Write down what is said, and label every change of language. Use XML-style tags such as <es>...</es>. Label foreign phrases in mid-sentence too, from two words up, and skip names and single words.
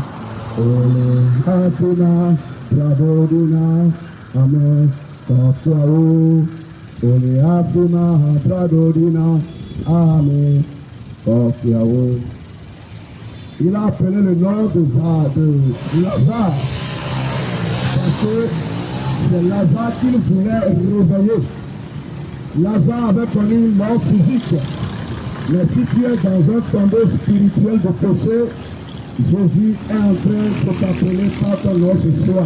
<fr>Oleafima Tradodina, Ame Kokiao, Oleafima Tradodina, Ame Kokiao. Il a appelé le nom de Lazare, parce que c'est Lazare qu'il voulait réveiller. Lazare avait connu une mort physique, mais si tu es dans un tombeau spirituel de péché, Jésus est en train de t'appeler par ton nom ce soir.</fr>